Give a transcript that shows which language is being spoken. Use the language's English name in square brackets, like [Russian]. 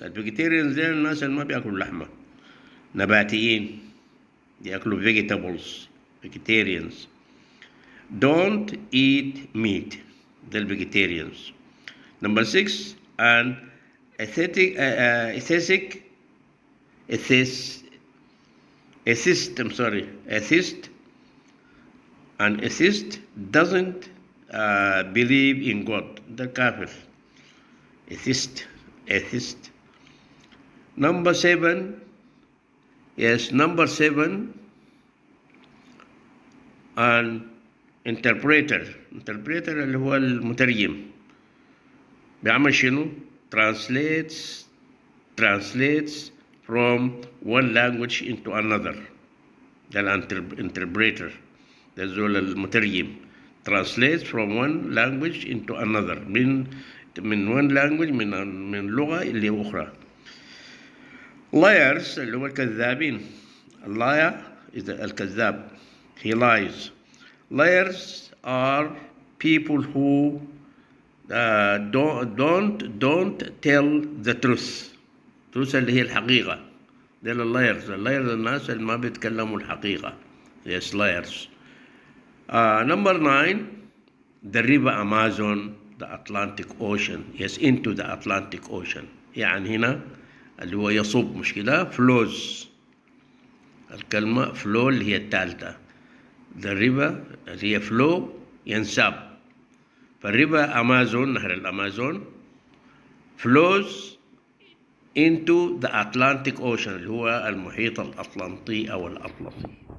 [Arabic] الفيجيتيريانز دي الناس اللي ما بياكلوا لحمة. نباتيين. [English] ياكلوا vegetables. Vegetarians. Don't eat meat. The vegetarians. Number 6, an atheist An atheist doesn't believe in God. The kafir. Atheist. Number 7. Yes, number 7. An interpreter [Arabic] اللي هو المترجم بيعمل شنو؟ [English] translates from one language into another. [Arabic] ده الانتربريتر. ده زول المترجم. [English] translates from one language into another. [Arabic] من [English] one language [Arabic] من لغة إلى أخرى. liars اللي هو الكذابين. [English] liar is الكذاب. He lies. Liars are people who don't tell the truth. [Arabic] truth اللي هي الحقيقة. ده liars. الناس اللي ما بيتكلموا الحقيقة. [English] Yes, liars. Number 9, the river Amazon, the Atlantic Ocean. Yes, into the Atlantic Ocean. [Arabic] يعني هنا اللي هو يصب مش كده flows. الكلمة flow اللي هي الثالثة. The river اللي هي flow ينساب. فالريفر أمازون نهر الأمازون [English] flows into the Atlantic Ocean [Arabic] اللي هو المحيط الأطلنطي أو الأطلسي.